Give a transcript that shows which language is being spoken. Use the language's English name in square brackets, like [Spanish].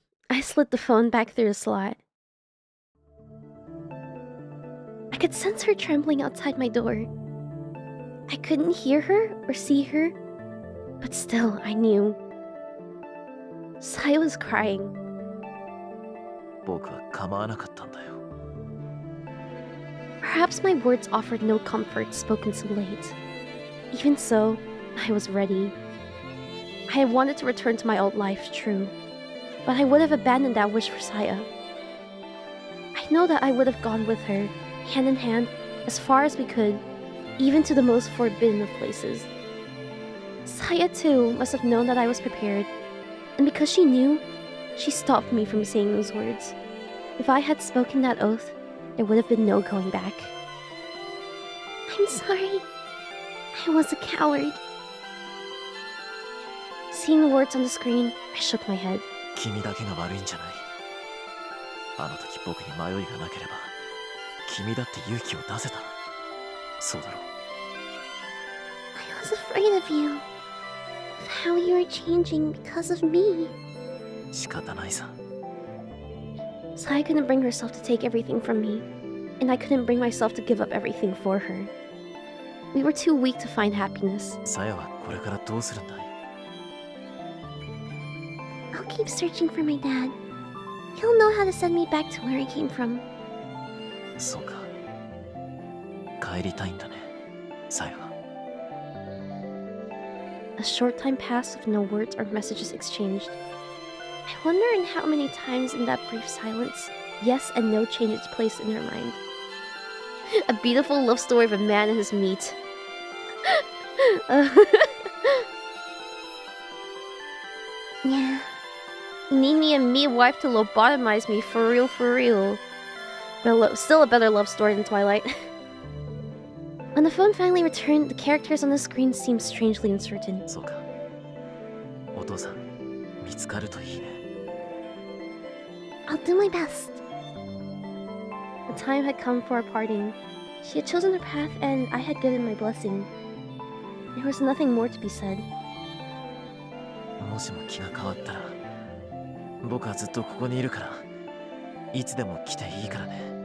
[English] I slid the phone back through the slot. I could sense her trembling outside my door. I couldn't hear her or see her, but still I knew. Saya was crying. [Japanese] 僕は構わなかったんだよ。 [English] Perhaps my words offered no comfort spoken so late. Even so, I was ready. I had wanted to return to my old life, true, but I would have abandoned that wish for Saya. I know that I would have gone with her, hand in hand, as far as we could, even to the most forbidden of places. Saya, too, must have known that I was prepared, and because she knew, she stopped me from saying those words. If I had spoken that oath, there would have been no going back. I'm sorry. I was a coward. Seeing the words on the screen, I shook my head. [Japanese] 君だけが悪いんじゃない。あの時僕に迷いがなければ、君だって勇気を出せた。そうだろう。 [English] I was afraid of you. Of how you were changing because of me. [Japanese] 仕方ないさ。 [English] Saya couldn't bring herself to take everything from me, and I couldn't bring myself to give up everything for her. We were too weak to find happiness. [Japanese] さやはこれからどうするんだい？ [English] I'll keep searching for my dad. He'll know how to send me back to where he came from. [Japanese] そうか。帰りたいんだね、さやは。 [English] A short time passed with no words or messages exchanged. I wonder in how many times in that brief silence, yes and no changed its place in her mind. A beautiful love story of a man and his meat. Yeah. Need me a meat wife to lobotomize me, for real, for real. But still a better love story than Twilight. When the phone finally returned, the characters on the screen seemed strangely uncertain. [Japanese] そうか。お父さん、見つかるといいね。 [English] I'll do my best. The time had come for our parting. She had chosen her path, and I had given my blessing. There was nothing more to be said. [Japanese] もしも気が変わったら、僕はずっとここにいるから、いつでも来ていいからね。